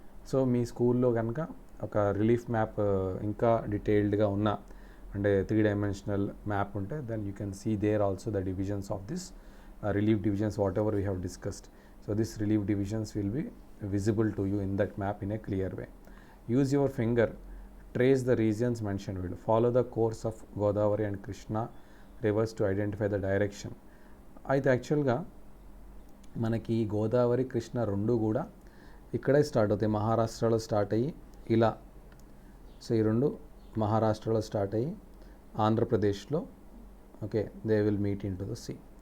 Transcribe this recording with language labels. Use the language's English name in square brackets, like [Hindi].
[Telugu] So మీ స్కూల్లో కనుక ఒక రిలీఫ్ మ్యాప్ ఇంకా డీటెయిల్డ్గా ఉన్న అంటే 3 డైమెన్షనల్ మ్యాప్ ఉంటే [English] Then you can see there also the divisions of this relief divisions whatever we have discussed. So this relief divisions will be visible to you in that map in a clear way. Use your finger, trace the regions mentioned below. Follow the course of Godavari and Krishna rivers to identify the direction. [Telugu] అయితే యాక్చువల్గా మనకి గోదావరి కృష్ణ రెండు కూడా ఇక్కడే start అవుతాయి, మహారాష్ట్రలో start అయ్యి ఇలా. సో ఈ రెండు మహారాష్ట్రలో స్టార్ట్ అయ్యి ఆంధ్రప్రదేశ్లో okay [English] They will meet into the sea.